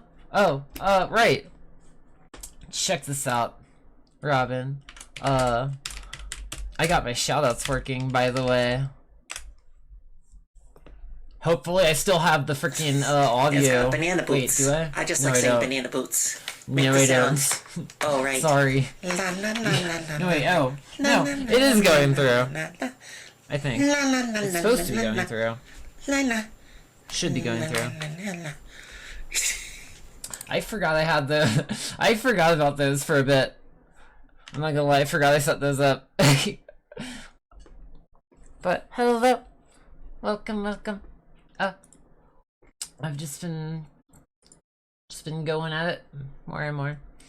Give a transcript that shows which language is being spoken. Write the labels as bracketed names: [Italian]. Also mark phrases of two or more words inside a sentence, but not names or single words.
[English] Oh, right. Check this out, Robin. I got my shoutouts working, by the way. Hopefully I still have the freaking audio. It's got banana boots. Wait, do I? I just No, like I saying don't. banana boots. No, I don't. Oh, right. Sorry. La, la, la, la, la, No, wait, la. oh. No, it is going through. I think. La, la, la, It's la, supposed to be la, going la, through. la, la, Should be going la, through. la, la, la. I forgot I had the... I forgot about those for a bit. I'm not gonna lie, I forgot I set those up. But, hello. Welcome, welcome. I've just been going at it more and more.